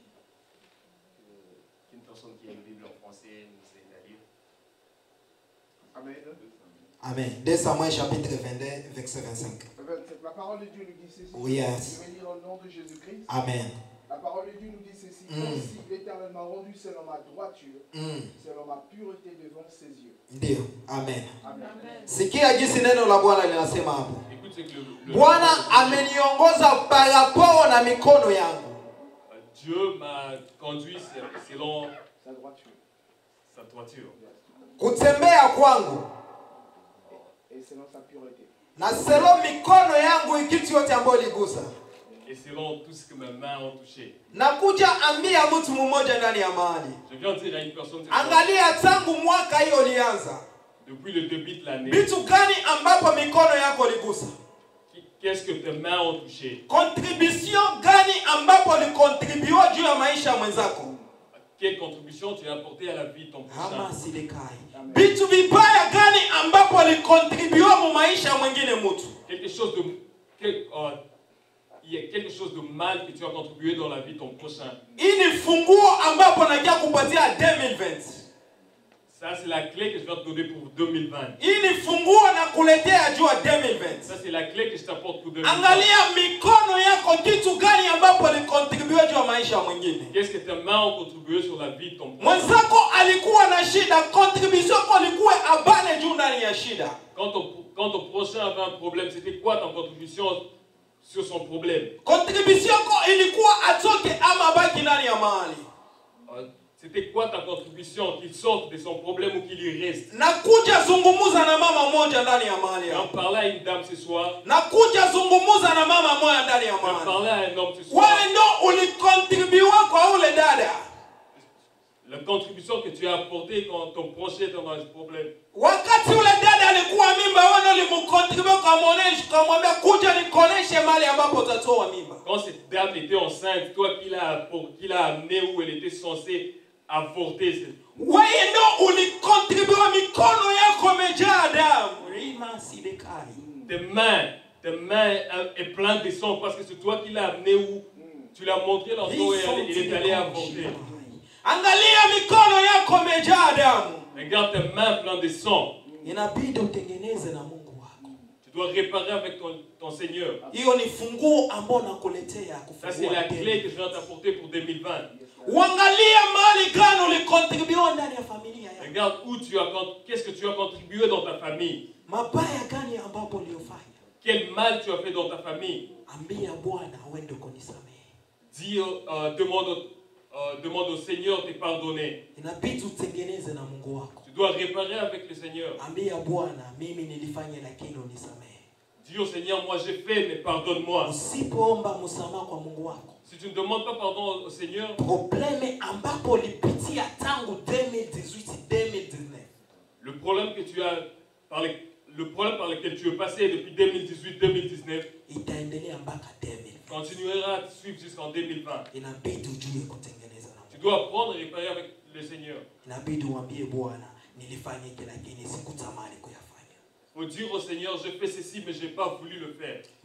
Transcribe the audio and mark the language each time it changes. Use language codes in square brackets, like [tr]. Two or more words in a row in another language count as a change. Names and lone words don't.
[fr] Une personne qui a une Bible en français nous aide à lire. Amen. Amen. 2 Samuel chapitre 22 verset 25. La parole de Dieu nous dit ceci. Oui, yes. Je vais lire au nom de Jésus-Christ. Amen. La parole de Dieu nous dit ceci. Ainsi l'Éternel m'a rendu selon ma droiture, selon ma pureté devant ses yeux. [sw] Ndio. Amen. Amen. Sikia jinsi neno la Bwana linasema hapo. [fr] Écoute ce que [sw] Bwana ameniongoza [fr] par rapport [sw] na mikono yangu. [fr] Dieu m'a conduit selon sa droiture. Sa droiture. [sw] Kutembea kwangu. [fr] Et selon sa pureté. [sw] Na selon mikono yangu kitu yote ambayo ligusa. [fr] Et selon tout ce que mes mains ont touché. [sw] Nakuja ambia mtu mmoja ndani ya mahali. [fr] Je viens dire à une personne. [sw] Angalia tangu mwaka hiyo ulianza. [fr] Depuis le début de l'année. [sw] Vitu gani ambapo mikono yako ligusa? [fr] qu'est-ce que tes mains ont touché? [sw] Contribution gani ambapo ulikontribua juu ya maisha ya mwenzako? [fr] Quelle contribution tu as apporté à la vie de ton prochain? [sw] Ama silekai. Vitu vibaya gani ambapo ulikontribua mu maisha ya mwingine mtu? [fr] Quelque chose de il y a quelque chose de mal que tu as contribué dans la vie de ton prochain. [sw] Hii ni funguo ambapo nakia kupatia 2020. [fr] Ça c'est la clé que je vais te donner pour 2020. [sw] Hii ni funguo na kuletea juu ya 2020. [fr] Ça c'est la clé que je t'apporte pour 2020. [sw] Angalia mikono yako kitu gani ambapo ulikontribua juu ya maisha ya mwingine. [fr] Qu'est-ce que tes mains ont contribué sur la vie de ton prochain? [sw] Mwenzako alikuwa na shida, contribution yako ilikuwa abane juu ndani ya shida. [fr] Quand ton prochain avait un problème, c'était quoi ta contribution sur son problème? [sw] Contribution yako ilikuwa atoke ama baki ndani ya mahali. [fr] C'était quoi ta contribution, qu'il sorte de son problème ou qu'il y reste? [sw] Nakuja zungumuza na mama moja ndani ya mahali. [fr] On parlait à une dame ce soir. [sw] Nakuja zungumuza na mama moja ndani ya mahali. [fr] On parlait à un homme ce soir. [sw] Wewe ndo ulikontribua kwa ule dada. [fr] La contribution que tu as apportée quand ton prochain était dans un problème. [sw] Wakati ule dada alikuwa mimba, wewe ndo ulimkontribua kumwambia kuja nikoneshe mahali ambapo utatoa mimba. [fr] Quand cette dame était enceinte, toi qui l'as amenée où elle était censée avorter. [sw] Wewe ndo ulikontribua, mikono yako imejaa damu. Rima sidekai. [fr] Tes mains est pleines de sang parce que c'est toi qui l'as amenée où tu l'as montré l'endroit et il est allé avorter. [sw] Angalia mikono yako imejaa damu. [fr] Regarde tes mains pleines de sang. [sw] Inabidi utengeneze na Mungu wako. [fr] Tu dois réparer avec ton Seigneur. [sw] Hiyo ni funguo ambayo nakuletea kufungua. [fr] Ça c'est la clé que je vais t'apporter pour 2020. [sw] Uangalia mahali gani ulikontribua ndani ya familia yako. [fr] Regarde qu'est-ce que tu as contribué dans ta famille. [sw] Mabaya gani ambapo uliofanya. [fr] Quel mal tu as fait dans ta famille. [sw] Ambia Bwana uende kunisamehe. [fr] Dis demande au Seigneur de te pardonner. [sw] Inabidi utengeneze na Mungu wako. [fr] Tu dois réparer avec le Seigneur. [sw] Ambia Bwana mimi nilifanya lakini unisamehe. [fr] Dis au Seigneur, moi j'ai fait mais pardonne-moi. [sw] Usipoomba msamaha kwa Mungu wako. [fr] Si tu ne demandes pas pardon au Seigneur, [sw] problème ambapo ulipitia tangu 2018-2019. [fr] Le problème par lequel tu es passé depuis 2018-2019 continuera à te suivre jusqu'en 2020. Tu dois apprendre et réparer avec le Seigneur. Il faut dire au Seigneur, je fais ceci mais je n'ai pas voulu le faire.